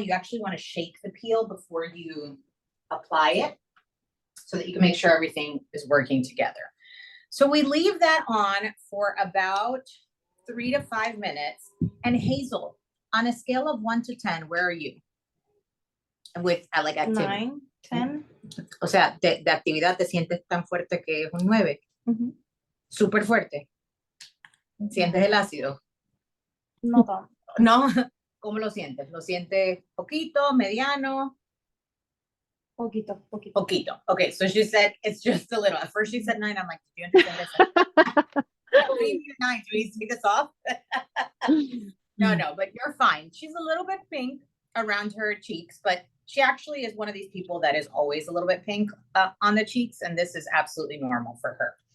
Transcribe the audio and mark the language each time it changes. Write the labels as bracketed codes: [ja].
[en] You actually want to shake the peel before you apply it, so that you can make sure everything is working together. So we leave that on for about 3 to 5 minutes. And Hazel, on a scale of 1 to 10, where are you? With like activity. 9, 10. [es] O sea, de actividad te sientes tan fuerte que es un 9. Súper fuerte. ¿Sientes el ácido? No tanto. No. ¿Cómo lo sientes? ¿Lo sientes poquito, mediano? Poquito. Poquito. [en] Okay, so she said it's just a little. At first she said 9. I'm like, do you understand this? What do you mean 9? Do we take this off? No, but you're fine. She's a little bit pink around her cheeks, but she actually is one of these people that is always a little bit pink on the cheeks, and this is absolutely normal for her.